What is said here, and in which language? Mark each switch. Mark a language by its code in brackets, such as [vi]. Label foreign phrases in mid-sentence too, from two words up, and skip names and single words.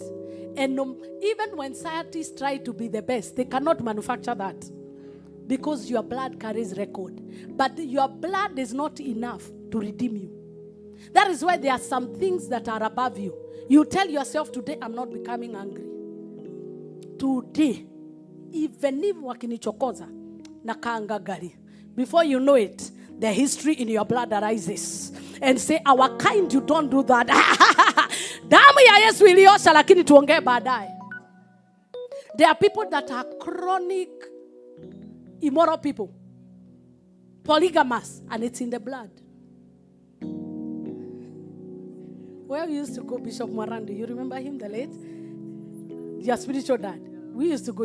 [en] And even when scientists try to be the best, they cannot manufacture that because your blood carries record. But your blood is not enough to redeem you. That is why there are some things that are above you. You tell yourself, today I'm not becoming angry. Today, even if [sw] wakinichokoza nakaanga gari, [en] before you know it, the history in your blood arises and say, our kind, you don't do that. [sw] Damu ya Yesu iliosha lakini tuongee baadaye. [en] There are people that are chronic immoral people, polygamous, and it's in the blood. Where we used to go, Bishop Marandi, you remember him, the late? Your spiritual dad. We used to go.